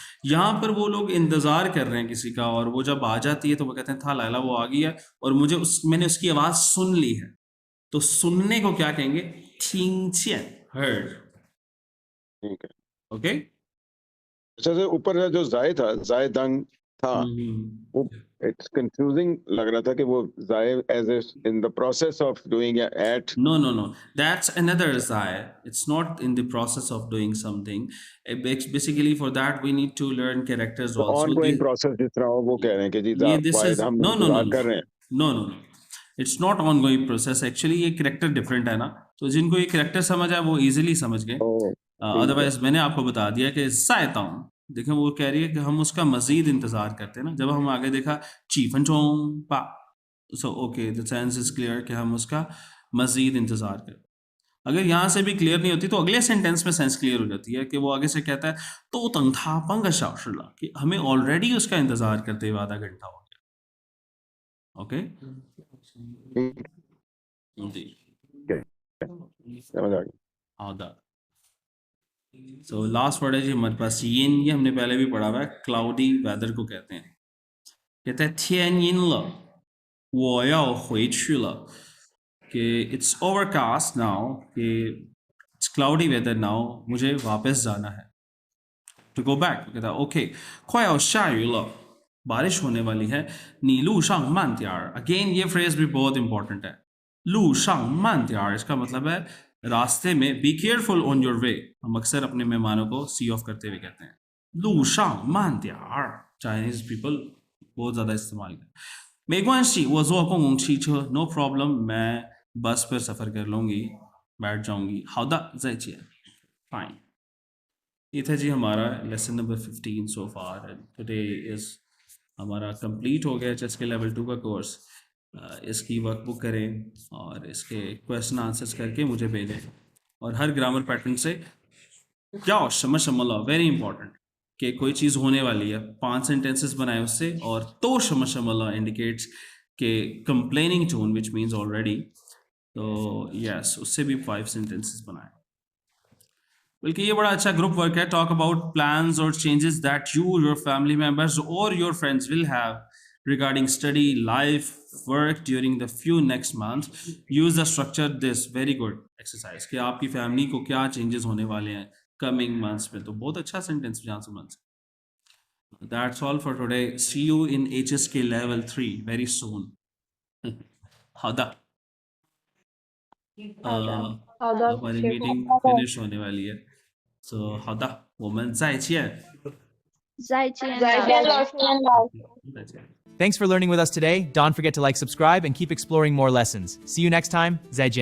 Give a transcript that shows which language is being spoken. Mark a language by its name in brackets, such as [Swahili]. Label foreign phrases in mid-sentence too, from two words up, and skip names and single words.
[Hindi] यहाँ पर वो लोग इंतजार कर रहे हैं किसी का, और वो जब आ जाती है तो वो कहते हैं था लैला वो आ गई है और मैंने उसकी आवाज सुन ली है। तो सुनने को क्या कहेंगे? थिंग हर्ड। ठीक है, ओके। अच्छा सर ऊपर जो जाय था, जाय दंग था, वो [English] it's confusing [Hindi] लग रहा था कि वो जाए [English] as in the process of doing it No. That's another zai. It's not in the process of doing something. Basically, for that we need to learn characters also. ongoing process [Hindi] जिस तरह वो कह रहे हैं कि जी [English] This [Hindi] वाहिद [English] is [Hindi] हम [English] no. [Hindi] इंतजार कर रहे हैं. [English] No. It's not ongoing process. [Hindi] Actually, ये [English] character different [Hindi] है ना. तो जिनको ये character समझ आया वो easily समझ गए. अदरवाइज मैंने आपको बता दिया कि जायता हूँ. देखें वो कह रही है कि हम उसका मजीद इंतजार करते हैं ना. जब हम आगे देखा चीफन चोंग पा, [English] so okay the sense is clear [Hindi] कि हम उसका मजीद इंतजार करें. अगर यहाँ से भी क्लियर नहीं होती तो अगले सेंटेंस में [English] sense clear [Hindi] हो जाती है कि वो आगे से कहता है तो तंग था पंग शाशला, कि हमें ऑलरेडी उसका इंतजार करते हुए आधा घंटा हो गया. ओके जी, समझ आ गया. आधा. [English] so last word [Hindi] है जी हमारे पास यिन. ये हमने पहले भी पढ़ा हुआ है. [English] cloudy weather [Hindi] को कहते हैं. कहते हैं [Chinese] 天阴了我要回去了, [English] कि it's overcast now, कि it's cloudy weather now, [Hindi] मुझे वापस जाना है. [English] to go back, [Hindi] कहता है ओके [Chinese] 快要下雨了 [Hindi] बारिश होने वाली है. [Chinese] 你路上慢点儿. [Hindi] अगेन ये फ्रेज भी बहुत इंपॉर्टेंट है. [Chinese] 路上慢点儿 [Hindi] इसका मतलब है रास्ते में. [English] be careful on your way. [Hindi] हम अक्सर अपने मेहमानों को [English] see off [Hindi] करते हुए कहते हैं [Chinese] 路上慢点儿. [English] Chinese people [Hindi] बहुत ज़्यादा इस्तेमाल करते हैं. [Chinese] 没关系我坐公共汽车 [English] no problem, [Hindi] मैं बस पर सफ़र कर लूँगी, बैठ जाऊँगी. [Chinese] 好的再见 फाइन. [Hindi] ये था जी हमारा [English] lesson number [Hindi] 15 [English] so far. today is [Hindi] हमारा कंप्लीट हो गया चेस के लेवल 2 का कोर्स. इसकी वर्कबुक करें और इसके क्वेश्चन आंसर्स करके मुझे भेजें. और हर ग्रामर पैटर्न से क्या शमशमला, [English] very important, [Hindi] कि कोई चीज़ होने वाली है 5 सेंटेंसेस बनाए उससे. [English] और तो शमशमला indicates the complaining tone which means already. [Hindi] तो यस उससे भी 5 सेंटेंसेस बनाए. बल्कि ये बड़ा अच्छा ग्रुप वर्क है. [English] talk about plans और changes that you, your family members और your friends will have regarding study, life, work during the few next months. Use the structure this. Very good exercise [Hindi] कि आपकी फैमिली को क्या चेंजेस होने वाले हैं [English] coming months [Hindi] में. तो बहुत अच्छा सेंटेंस यहाँ से बन सकता. [English] That's all for today. See you in HSK level 3 very soon. [Hindi] हदा हमारी मीटिंग फिनिश होने वाली है. [Chinese] So हदा 我们再见再见再见老师。再见. [English] Thanks for learning with us today. Don't forget to like, subscribe, and keep exploring more lessons. See you next time. [Chinese] 再见.